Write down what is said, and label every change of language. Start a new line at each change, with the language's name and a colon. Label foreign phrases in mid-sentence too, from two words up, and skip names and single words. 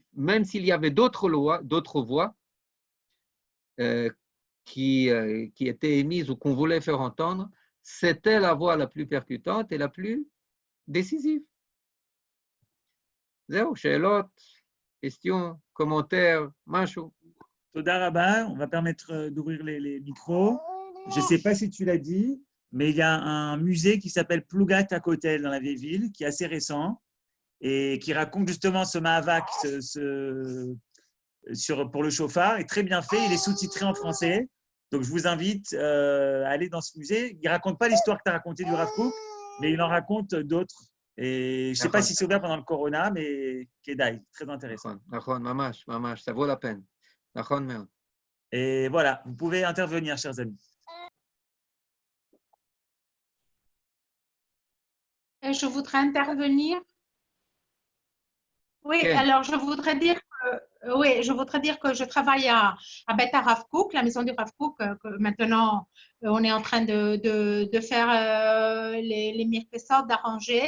French: Même s'il y avait d'autres voix qui étaient émises ou qu'on voulait faire entendre, c'était la voix la plus percutante et la plus décisive. Zéro, שאלות, questions, commentaires,
Hebrew: משהו. תודה רבה,
French: on va permettre d'ouvrir les micros. Je ne sais pas si tu l'as dit, mais il y a un musée qui s'appelle Plougat à Kotel dans la vieille ville, qui est assez récent et qui raconte justement ce Mahavak pour le chauffard. Est très bien fait, il est sous-titré en français. Donc je vous invite à aller dans ce musée. Il ne raconte pas l'histoire que tu as racontée du Rav Kook, mais il en raconte d'autres. Et je ne sais pas si c'est ouvert pendant le Corona, mais Kedai, très intéressant.
Hebrew: נכון, ממש, ממש,
French: ça vaut la peine.
Hebrew: נכון מאוד.
French: Et voilà, vous pouvez intervenir, chers amis. Je voudrais intervenir. Oui, Okay. alors je voudrais dire que je travaille à Beth Rav Kook, la maison du Rav Kook, que maintenant on est en train de faire les mirkesot, d'arranger.